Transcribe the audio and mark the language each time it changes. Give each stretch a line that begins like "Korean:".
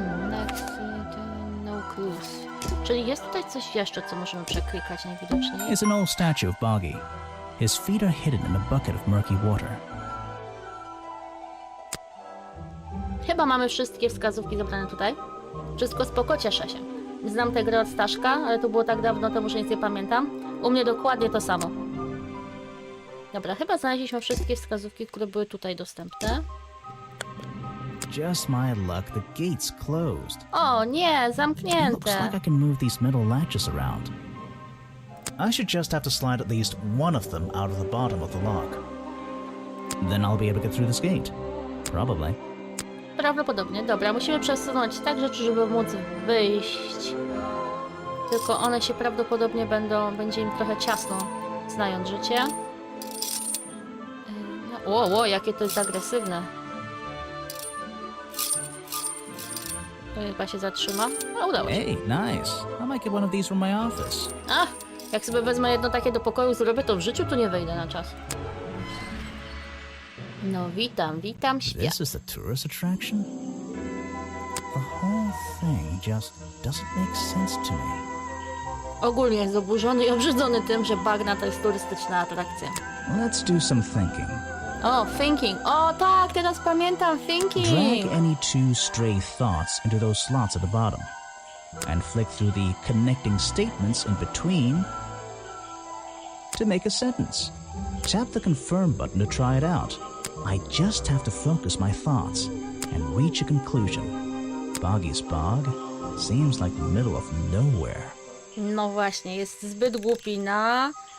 English: Next, no clues.
Polish: Czyli jest tutaj coś jeszcze, co możemy przeklikać najwidoczniej.
English: It's an old statue of Boggy. His feet are hidden in a bucket of murky water.
Polish: Chyba mamy wszystkie wskazówki zebrane tutaj. Wszystko spoko, cieszę się. Znam tę grę od Staszka, ale to było tak dawno temu, że nic nie pamiętam. U mnie dokładnie to samo. Dobra, chyba znaleźliśmy wszystkie wskazówki, które były tutaj dostępne.
English: Just my luck, the gate's closed.
Polish: O nie,
English: Looks
Polish: zamknięte.
English: like I can move these metal latches around. I should just have to slide at least one of them out of the bottom of the lock. Then I'll be able to get through this gate. Probably.
Polish: Prawdopodobnie. Dobra, musimy przesunąć tak rzeczy, żeby móc wyjść. Tylko one się prawdopodobnie będzie im trochę ciasno, znając życie. No, jakie to jest agresywne. To chyba się zatrzyma. A, udało się.
English: Hey, nice. I might get one of these from my office.
Polish: Ach, jak sobie wezmę jedno takie do pokoju, zrobię, to w życiu tu nie wejdę na czas. No, witam świat.
English: This is the tourist attraction? The whole thing just doesn't make sense to me.
Polish: Ogólnie jest oburzony i obrzydzony tym, że bagna to jest turystyczna atrakcja.
English: Let's do some thinking.
Polish: O, thinking. O tak, teraz pamiętam thinking.
English: Drag any two stray thoughts into those slots at the bottom and flick through the connecting statements in between to make a sentence. Tap the confirm button to try it out. I just have to focus my thoughts and reach a conclusion. Boggy's bog, Seems like the middle of nowhere.
Polish: No właśnie, jest zbyt głupi na...